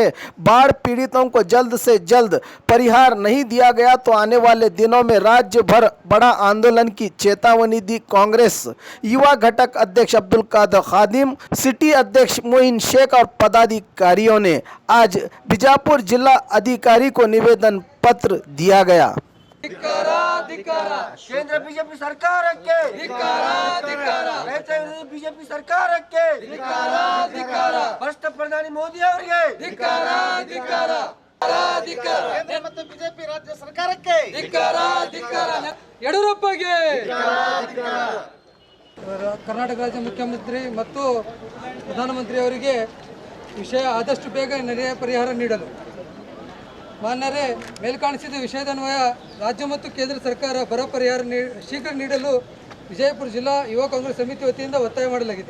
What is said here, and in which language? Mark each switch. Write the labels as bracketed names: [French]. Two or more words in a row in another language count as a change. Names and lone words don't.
[Hindi] बाढ़ पीड़ितों को जल्द से जल्द परिहार नहीं दिया गया तो आने वाले दिनों में राज्य भर बड़ा आंदोलन की चेतावनी दी कांग्रेस युवा घटक अध्यक्ष अब्दुल कादर खादिम, सिटी अध्यक्ष मोइन शेख और पदाधिकारियों ने आज बीजापुर जिला अधिकारी को निवेदन पत्र दिया गया। केंद्र बीजेपी सरकार के बीजेपी सरकार के भ्रष्ट प्रधानी मोदी [Kannada] ಅವರಿಗೆ ಮತ್ತು ಬಿಜೆಪಿ ರಾಜ್ಯ ಸರ್ಕಾರಕ್ಕೆ ಯಡಿಯೂರಪ್ಪಗೆ ಕರ್ನಾಟಕ ರಾಜ್ಯ ಮುಖ್ಯಮಂತ್ರಿ ಮತ್ತು ಪ್ರಧಾನಮಂತ್ರಿ ಅವರಿಗೆ ವಿಷಯ ಆದಷ್ಟು ಬೇಗ ನೆರೆ ಪರಿಹಾರ ನೀಡಲು ಮಾನ್ಯರೇ ಮೇಲ್ಕಾಣಿಸಿದ ವಿಷಯದನ್ವಯ ರಾಜ್ಯ ಮತ್ತು ಕೇಂದ್ರ ಸರ್ಕಾರ ಬರ ಪರಿಹಾರ ಶೀಘ್ರ ನೀಡಲು ವಿಜಯಪುರ ಜಿಲ್ಲಾ ಯುವ ಕಾಂಗ್ರೆಸ್ ಸಮಿತಿ ವತಿಯಿಂದ ಒತ್ತಾಯ ಮಾಡಲಾಗಿದೆ.